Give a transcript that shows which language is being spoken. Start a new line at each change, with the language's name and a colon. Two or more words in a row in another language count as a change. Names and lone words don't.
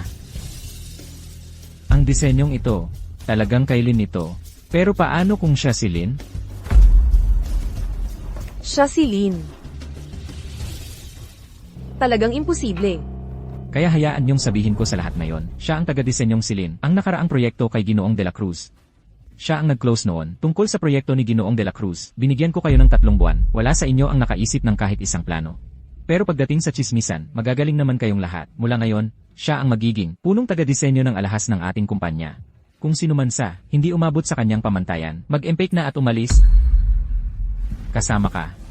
Filipino: Ang disenyong ito, talagang kay Lin ito. Pero paano kung siya si Lin? Siya si Lin. Talagang imposible. Kaya hayaan niyong sabihin ko sa lahat ngayon, siya ang taga-disenyong si Lin, ang nakaraang proyekto kay Ginoong de la Cruz. Siya ang nag-close noon, tungkol sa proyekto ni Ginoong de la Cruz. Binigyan ko kayo ng 3 buwan, wala sa inyo ang nakaisip ng kahit isang plano. Pero pagdating sa tsismisan, magagaling naman kayong lahat. Mula ngayon, siya ang magiging punong taga-disenyo ng alahas ng ating kumpanya. Kung sino man sa, hindi umabot sa kanyang pamantayan, mag-empake na at umalis. Kasama ka.